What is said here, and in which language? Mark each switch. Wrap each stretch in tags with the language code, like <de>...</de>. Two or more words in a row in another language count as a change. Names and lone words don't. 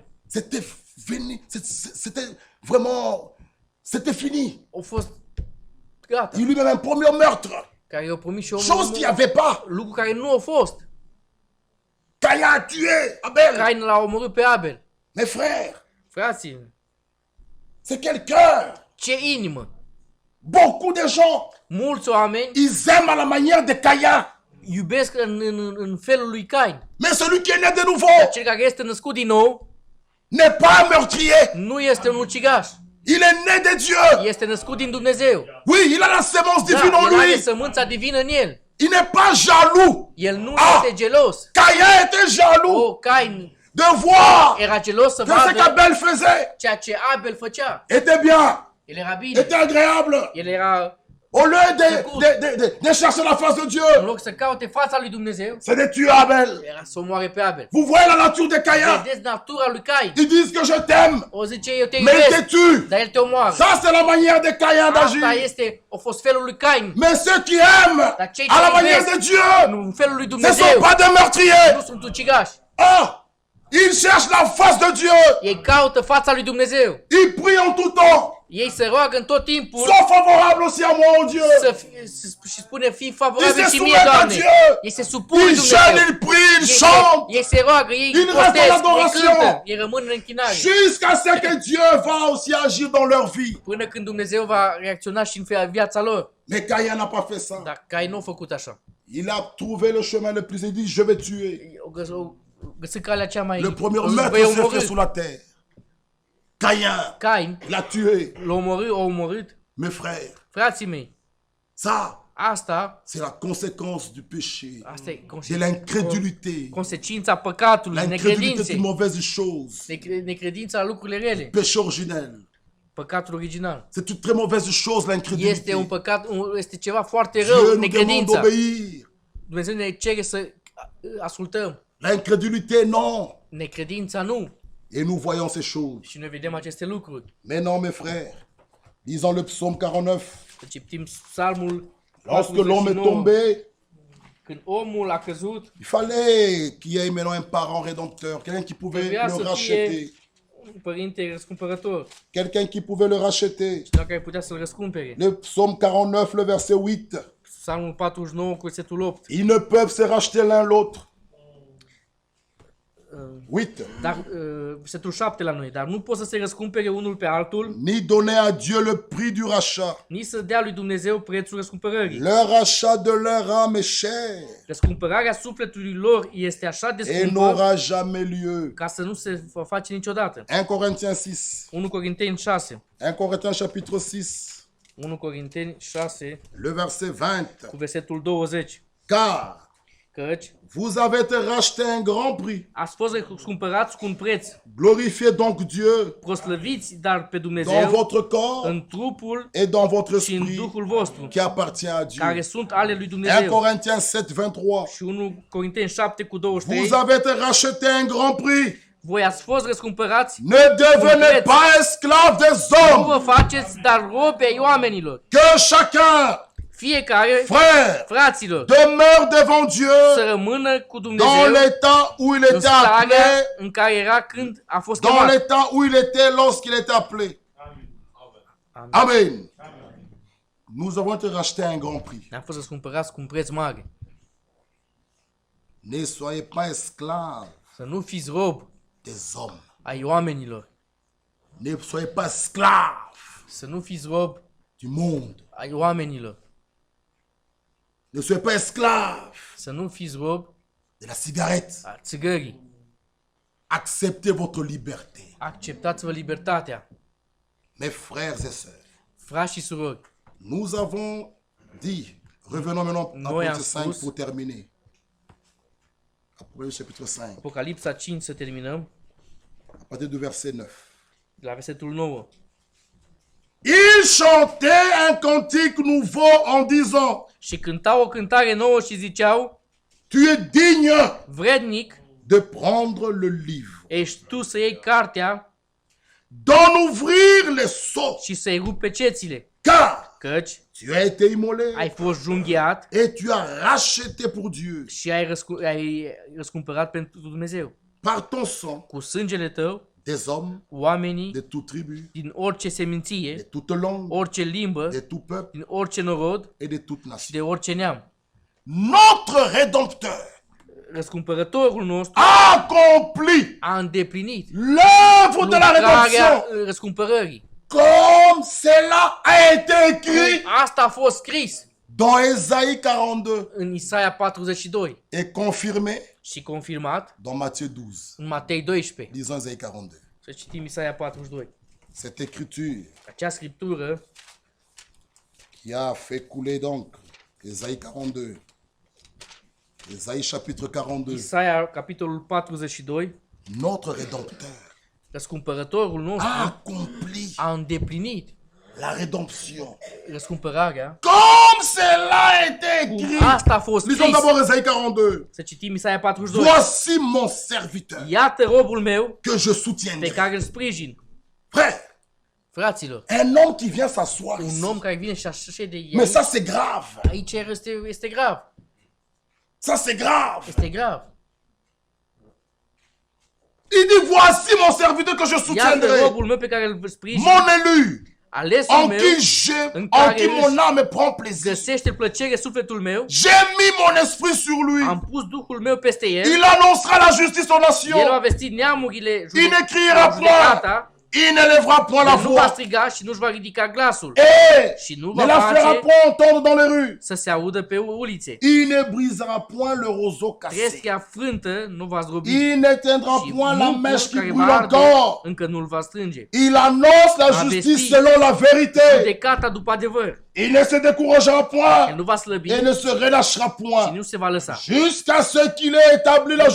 <fr>C'était fini. C'était vraiment... C'était fini.</fr> <ro>A fost gata.</ro> <fr>Il lui même un premier meurtre.</fr> <ro>Care i-a promis și</ro> <fr>Chose</fr> <ro>omul</ro> <fr>qu'il n'y avait pas.</fr> <ro>lucru care nu a fost.</ro> <fr>Caïn a tué Abel.</fr> <ro>Cain l-a omorât pe Abel.</ro> <fr>Mes frères,</fr> <ro>Frații,</ro> <fr>c'est quel cœur.</fr> <ro>ce inimă!</ro> <fr>Beaucoup de gens,</fr> <ro>Mulți oameni</ro> <fr>ils aiment à la manière de Caïn.</fr> <ro>iubesc în felul lui Cain.</ro> <fr>Mais celui qui est né de nouveau</fr> <ro>Cel care este născut din nou</ro> <fr>n'est pas un meurtrier.</fr> <ro>nu este un ucigaș.</ro> <fr>Il est né de Dieu.</fr> <ro>Este născut din Dumnezeu.</ro> <fr>Oui, il a la sémence</fr> <ro>Da,</ro> <fr>divine en</fr> <ro>el are</ro> <fr>lui.</fr> <ro>sămânța divină în el.</ro> <fr>Il n'est pas jaloux.</fr> <ro>El nu Ah! este gelos.</ro> <fr>Caïn était jaloux</fr> <ro>Cain</ro> <fr>de voir</fr> <ro>era gelos să</ro> <fr>que ce</fr> <ro>vadă</ro> <fr>qu'Abel faisait</fr> <ro>ceea ce Abel făcea.</ro> <fr>était bien,</fr> <ro>El era bine.</ro> <fr>était agréable.</fr> <ro>El era,</ro> <fr>Au lieu de chercher la face de</fr> <ro>în</ro> <fr>Dieu,</fr> <ro>loc să caute fața lui Dumnezeu,</ro> <fr>c'est de tuer Abel.</fr> <ro>era să omoare pe Abel.</ro> <fr>Vous voyez la nature de Caïn.</fr> <ro>Vedeți natura lui Cain.</ro> <fr>Ils disent que je t'aime,</fr> <ro>O zice, eu te</ro> <fr>mais il te</fr> <ro>iubesc,</ro> <fr>tue.</fr> <ro>dar el te omoară.</ro> <fr>Ça, c'est la manière de Caïn</fr> <ro>Asta</ro> <fr>d'agir.</fr> <ro>este, a fost felul lui Cain.</ro> <fr>Mais ceux qui aiment</fr> <ro>Dar cei</ro> <fr>à la</fr> <ro>ce</ro> <fr>manière</fr> <ro>iubesc</ro> <fr>de Dieu,</fr> <ro>în felul lui</ro> <fr>ce ne</fr> <ro>Dumnezeu</ro> <fr>sont pas des meurtriers.</fr> <ro>nu sunt ucigași.</ro> <fr>Ah, ils cherchent la face de Dieu.</fr> <ro>Ei caută fața lui Dumnezeu.</ro> <fr>Ils prient en tout temps.</fr> <ro>Ei se roagă în tot timpul</ro> <fr>Sois favorable aussi à moi, oh Dieu.</fr> <ro>și spune fii</ro> <fr>Ils</fr> <ro>favorabil</ro> <fr>se</fr> <ro>și mie,</ro> <fr>soumettent à</fr> <ro>Doamne.</ro> <fr>Dieu.</fr> <ro>Ei se supun lui</ro> <fr>Ils jeûnent,</fr> <ro>Dumnezeu.</ro> <fr>ils prient, ils</fr> <ro>Ei</ro> <fr>chantent.</fr> <ro>ei se roagă, ei</ro> <fr>Ils restent</fr> <ro>postesc,</ro> <fr>en</fr> <ro>ei</ro> <fr>adoration.</fr> <ro>cântă, ei rămân în închinare.</ro> <fr>Jusqu'à ce que Dieu va aussi agir dans leur vie.</fr> <ro>Până când Dumnezeu va reacționa și în viața lor.</ro> <fr>Mais Caïn n'a pas fait ça.</fr> <ro>Dar Cain nu a făcut așa.</ro> <fr>Il a trouvé le chemin le plus. Il dit, je vais tuer.</fr> <ro>găsit calea cea mai...</ro> <fr>Le premier</fr> <ro>îl</ro> <fr>meurtre</fr> <ro>vei</ro> <fr>s'est fait</fr> <ro>omorî.</ro> <fr>sur la terre. Caïn</fr> <ro>Cain</ro> <fr>l'a tué.</fr> <ro>l-a omorât.</ro> <fr>Mes frères,</fr> <ro>Frații mei,</ro> <fr>ça,</fr> <ro>asta</ro> <fr>c'est la conséquence du péché,</fr> <ro>asta e</ro> <fr>de l'incrédulité,</fr> <ro>consecința păcatului,</ro> <fr>l'incrédulité de</fr> <ro>necredinței,</ro> <fr>mauvaises choses,</fr> <ro>necredința la lucrurile rele,</ro> <fr>péché originel.</fr> <ro>păcatul original.</ro> <fr>C'est une très mauvaise chose,</fr> <ro>Este</ro> <fr>l'incrédulité.</fr> <ro>un păcat, este ceva foarte</ro> <fr>Dieu</fr> <ro>rău,</ro> <fr>nous demande</fr> <ro>necredința.</ro> <fr>d'obéir.</fr> <ro>Dumnezeu ne cere să ascultăm.</ro> <fr>L'incrédulité, non.</fr> <ro>Necredința nu.</ro> <fr>Et nous voyons ces choses.</fr> <ro>Și noi vedem aceste lucruri.</ro> <fr>Mais non, mes frères, lisons le psaume 49.</fr> <ro>Să citim psalmul</ro> <fr>Lorsque l'homme est</fr> <ro>49.</ro> <fr>tombé,</fr> <ro>Când omul a căzut,</ro> <fr>il fallait qu'il y ait maintenant un parent rédempteur, quelqu'un qui pouvait</fr> <ro>trebuia</ro> <fr>le</fr> <ro>să</ro> <fr>racheter,</fr> <ro>fie un părinte răscumpărător.</ro> <fr>quelqu'un qui pouvait le racheter.</fr> <ro>Cineva care putea să-l răscumpere.</ro> <fr>Le psaume 49, le verset 8.</fr> <ro>Psalmul 49 cu versetul 8.</ro> <fr>Ils ne peuvent se racheter l'un l'autre.</fr> <ro>8. Dar versetul 7 la noi. Dar nu pot să se răscumpere unul pe altul,</ro> <fr>Ni donner à Dieu le prix du rachat.</fr> <ro>nici să dea lui Dumnezeu prețul răscumpărării.</ro> <fr>Le rachat de leur âme est cher</fr> <ro>Răscumpărarea sufletului lor este așa de</ro> <fr>et</fr> <ro>scumpă</ro> <fr>n'aura jamais lieu.</fr> <ro>ca să nu se va face niciodată.</ro> <fr>1 Corinthiens 6.</fr> <ro>1 Corinteni 6.</ro> <fr>1 Corinthiens chapitre 6,</fr> <ro>1 Corinteni 6</ro> <fr>le verset 20.</fr> <ro>cu versetul 20.</ro> <fr>Car</fr> <ro>Căci</ro> <fr>vous avez été rachetés un grand prix.</fr> <ro>ați fost răscumpărați cu un preț.</ro> <fr>Glorifiez donc Dieu</fr> <ro>Proslăviți dar pe</ro> <fr>dans</fr> <ro>Dumnezeu</ro> <fr>votre corps</fr> <ro>în trupul</ro> <fr>et dans votre</fr> <ro>și în</ro> <fr>esprit</fr> <ro>Duhul vostru,</ro> <fr>qui appartient à Dieu.</fr> <ro>care sunt ale lui</ro> <fr>1</fr> <ro>Dumnezeu.</ro> <fr>Corinthiens 7, 23.</fr> <ro>Și 1 Corinteni 7 cu 23.</ro> <fr>Vous avez été rachetés un grand prix.</fr> <ro>Voi ați fost răscumpărați,</ro> <fr>Ne devenez pas esclaves des</fr> <ro>nu vă</ro> <fr>hommes.</fr> <ro>faceți, dar robe ai oamenilor.</ro> <fr>Que chacun,</fr> <ro>Fiecare,</ro> <fr>frère,</fr> <ro>fraților,</ro> <fr>demeure devant</fr> <ro>să</ro> <fr>Dieu</fr> <ro>rămână cu</ro> <fr>dans</fr> <ro>Dumnezeu</ro> <fr>l'état où il</fr> <ro>în</ro> <fr>était appelé,</fr> <ro>starea în care era când a fost</ro> <fr>dans</fr> <ro>chemat.</ro> <fr>l'état où il était lorsqu'il était appelé. Amen. Nous avons été rachetés à un grand prix.</fr> <ro>Ne-am fost răscumpărați cu un preț mare.</ro> <fr>Ne soyez pas esclaves</fr> <ro>Să nu fiți rob</ro> <fr>des hommes.</fr> <ro>ai oamenilor.</ro> <fr>Ne soyez pas esclaves</fr> <ro>Să nu fiți rob</ro> <fr>du monde.</fr> <ro>ai oamenilor.</ro> <fr>Ne soyez pas esclaves</fr> <ro>Să nu fiți rob</ro> <fr>de la cigarette.</fr> <ro>a țigării.</ro> <fr>Acceptez votre liberté.</fr> <ro>Acceptați-vă libertatea.</ro> <fr>Mes frères et sœurs,</fr> <ro>Frați și surori,</ro> <fr>nous avons dit, revenons maintenant à</fr> <ro>Noi am</ro> <fr>Apocalypse 5</fr> <ro>spus-</ro> <fr>pour terminer. Apocalypse chapitre 5,</fr> <ro>Apocalipsa 5 să terminăm,</ro> <fr>à partir du verset 9.</fr> <ro>de la versetul 9.</ro> <fr>Ils chantaient un cantique nouveau en disant,</fr> <ro>Și cântau o cântare nouă și ziceau,</ro> <fr>tu es digne</fr> <ro>vrednic</ro> <fr>de prendre le livre,</fr> <ro>ești tu să iei cartea</ro> <fr>d'en ouvrir les sceaux,</fr> <ro>și să-i rupi pe cețile,</ro> <fr>car</fr> <ro>căci</ro> <fr>tu as été immolé</fr> <ro>ai fost junghiat</ro> <fr>et tu as racheté pour Dieu</fr> <ro>și ai răscumpărat pentru Dumnezeu.</ro> <fr>par ton sang</fr> <ro>Cu sângele tău,</ro> <fr>des hommes</fr> <ro>oamenii</ro> <fr>de toute tribu,</fr> <ro>din orice</ro> <fr>de</fr> <ro>seminție,</ro> <fr>toute langue,</fr> <ro>orice limbă,</ro> <fr>de tout peuple</fr> <ro>din orice norod</ro> <fr>et de toute</fr> <ro>și</ro> <fr>nation.</fr> <ro>de orice neam.</ro> <fr>Notre Rédempteur</fr> <ro>Răscumpărătorul nostru</ro> <fr>a accompli</fr> <ro>a îndeplinit</ro> <fr>l'œuvre de la</fr> <ro>lucrarea</ro> <fr>rédemption</fr> <ro>răscumpărării.</ro> <fr>comme cela a été écrit</fr> <ro>Asta a fost scris</ro> <fr>dans Ésaïe 42</fr> <ro>în Isaia 42</ro> <fr>et confirmé</fr> <ro>și confirmat</ro> <fr>dans Matthieu 12.</fr> <ro>în Matei 12.</ro> <fr>Lisons Ésaïe 42.</fr> <ro>Să citim Isaia 42.</ro> <fr>Cette écriture</fr> <ro>Acea scriptură</ro> <fr>qui a fait couler donc Ésaïe 42. Ésaïe chapitre 42.</fr> <ro>Isaia, capitolul 42,</ro> <fr>Notre Rédempteur</fr> <ro>răscumpărătorul nostru</ro> <fr>a accompli</fr> <ro>a îndeplinit</ro> <fr>la rédemption</fr> <ro>răscumpărarea.</ro> <fr>comme cela a été écrit.</fr> <ro>Asta a fost</ro> <fr>Lisons</fr> <ro>scris.</ro> <fr>d'abord Ésaïe 42.</fr> <ro>Să citim Isaia 42.</ro> <fr>Voici mon serviteur</fr> <ro>Iată robul meu</ro> <fr>que je</fr> <ro>pe</ro> <fr>soutiendrai.</fr> <ro>care îl sprijin.</ro> <fr>Frère,</fr> <ro>Fraților,</ro> <fr>un homme qui vient s'asseoir</fr> <ro>un</ro> <fr>ici.</fr> <ro>om care vine și așede</ro> <fr>Mais ça c'est grave.</fr> <ro>aici este grav.</ro> <fr>Ça c'est grave.</fr> <ro>Este grav.</ro> <fr>Il dit voici mon serviteur que je</fr> <ro>Iată</ro> <fr>soutiendrai.</fr> <ro>robul meu pe care îl sprijin,</ro> <fr>Mon élu</fr> <ro>alesul</ro> <fr>en</fr> <ro>meu,</ro> <fr>en qui mon âme prend plaisir.</fr> <ro>găsește plăcere sufletul meu,</ro> <fr>J'ai mis mon esprit sur lui.</fr> <ro>am pus Duhul meu peste el,</ro> <fr>Il annoncera la justice aux</fr> <ro>el va</ro> <fr>nations.</fr> <ro>vesti neamurile</ro> <fr>Il n'écrira</fr> <ro>judecata,</ro> <fr>il ne lèvera point la</fr> <ro>El nu va</ro> <fr>voix</fr> <ro>striga și nu-și va ridica glasul.</ro> <fr>et</fr> <ro>Și nu</ro> <fr>ne</fr> <ro>va</ro> <fr>la fera</fr> <ro>face</ro> <fr>point entendre dans les rues.</fr> <ro>să se audă pe ulițe.</ro> <fr>Il ne brisera point le roseau cassé.</fr> <ro>Trestia frântă nu va zdrobi.</ro> <fr>Il n'éteindra</fr> <ro>Și</ro> <fr>point la</fr> <ro>mucul</ro> <fr>mèche qui</fr> <ro>care</ro> <fr>brûle</fr> <ro>va arde</ro> <fr>encore.</fr> <ro>încă nu-l va strânge.</ro> <fr>Il annonce la</fr> <ro>A</ro> <fr>justice</fr> <ro>vestit</ro> <fr>selon la vérité.</fr> <ro>Judecata după adevăr.</ro> <fr>Il ne se découragera</fr> <ro>El</ro> <fr>point</fr> <ro>nu va slăbi</ro> <fr>et ne se relâchera</fr> <ro>și</ro> <fr>point</fr> <ro>nu se va lăsa.</ro> <fr>jusqu'à ce qu'il ait établi la</fr>